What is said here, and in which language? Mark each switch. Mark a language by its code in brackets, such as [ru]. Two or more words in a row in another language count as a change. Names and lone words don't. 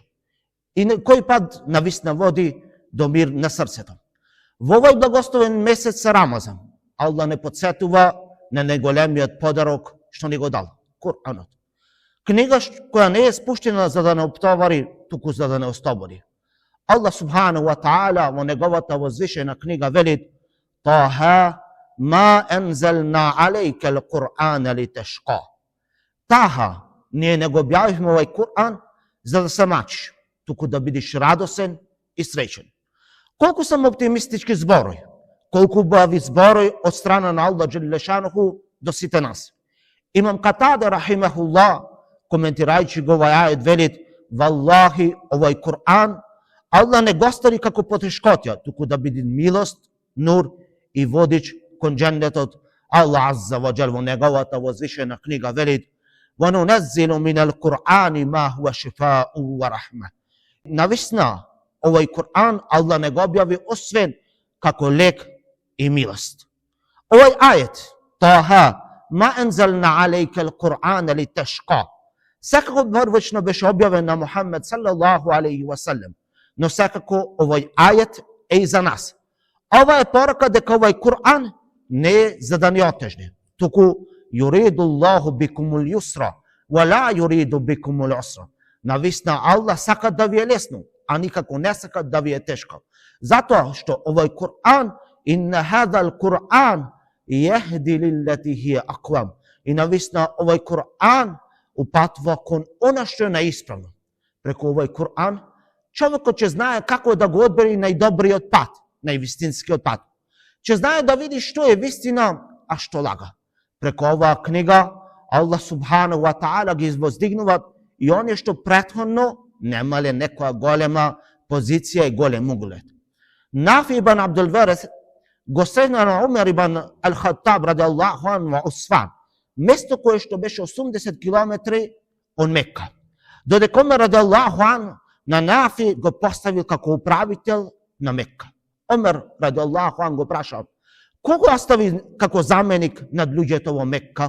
[mk] И кој пат навистина води до мир на срцето? Во овој благословен месец Рамазан, Аллах не подсетува на најголемиот подарок што ни го дал, Куранот. Книга која не е спуштена за да не оптовари, туку за да не остобори. Аллах [ar] سبحانه وتعالى [mk] во неговата возвишена книга вели: [ar] طه ما أنزلنا عليك القرآن لتشقى. [mk] Таха, ние не го објавивме овај Кур'ан за да се мачиш, туку да бидиш радосен и среќен. Колку сам оптимистички зборој, колку убави зборој од страна на Аллах [ar] جل شأنه [mk] до сите нас. Имам Катада рахимахуллах, коментирајќи го овај ајет, велит: Валлахи, овај Кур'ан Аллах не го стави како потешкотја, туку да биде милост, нур и водич кон џеннетот. Аллах [ar] عز وجل [mk] во неговата возвишена книга велит: [ar] وَنُنَزِّلُ مِنَ الْقُرْآنِ مَا هُوَ شِفَاءٌ وَرَحْمَةٌ. [mk] Навистина, овај Кур'ан Аллах не го објави освен како лек и милост. Овај ајет, [ar] طه ما أنزلنا عليك القرآن لتشقى, [mk] секако првично беше објавен на Мухаммед [ar] صلى الله عليه وسلم, [mk] но секако овај ајет е и за нас. Ова е порака дека овај Кур'ан не е за да ни отежне, туку [ar] يريد الله بكم اليسر ولا يريد بكم العسر. [mk] Навистина Аллах сака да ви е лесно, а никако не сака да ви е тешко. Затоа што овај Кур'ан, [ar] إن هذا القرآن يهدي للتي هي أقوم. [mk] И навистина овај Кур'ан упатва кон она што е наисправно. Преку овај Кур'ан човекот ќе знае како да го одбери најдобриот пат, највистинскиот пат. Ќе знае да види што е вистина, а што лага. Преку оваа книга Аллах [ar] سبحانه وتعالى [mk] ги воздигнува и оние што претходно немале некоја голема позиција и голем углед. Нафи ибн Абдул Варис го срена на Умер ибн Ал-Хаттаб [ar] رضي الله عنه [mk] во Усфан, место кое што беше 80 километри од Мекка. Додека Умер [ar] رضي الله عنه [mk] на Нафи го поставил како управител на Мекка. Умер [ar] رضي الله عنه [mk] го прашал: кого остави како заменик над луѓето во Мекка?